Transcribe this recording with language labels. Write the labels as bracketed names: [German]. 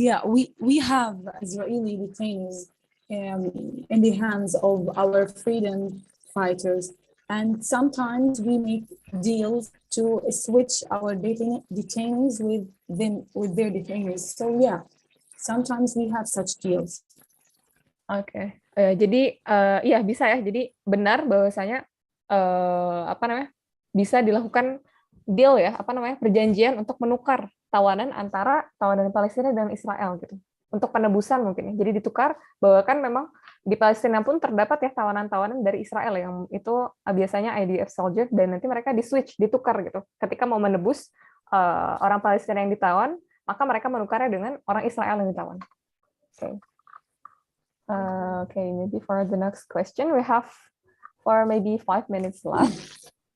[English] Yeah, we have Israeli detainees in the hands of our freedom fighters, and sometimes we make deals to switch our detainees with their detainees. So yeah, sometimes we have such deals. [Indonesian] Oke. Jadi iya bisa ya. Jadi benar bahwasanya apa namanya? Bisa dilakukan deal ya, apa namanya? Perjanjian untuk menukar tawanan antara tawanan Palestina dan Israel gitu. Untuk penebusan mungkin ya. Jadi ditukar bahwa kan memang di Palestina pun terdapat ya tawanan-tawanan dari Israel yang itu biasanya IDF soldier dan nanti mereka di-switch, ditukar gitu. Ketika mau menebus orang Palestina yang ditawan, maka mereka menukarnya dengan orang Israel yang ditawan. [English] Okay. Okay, maybe for the next question, we have for maybe 5 minutes left.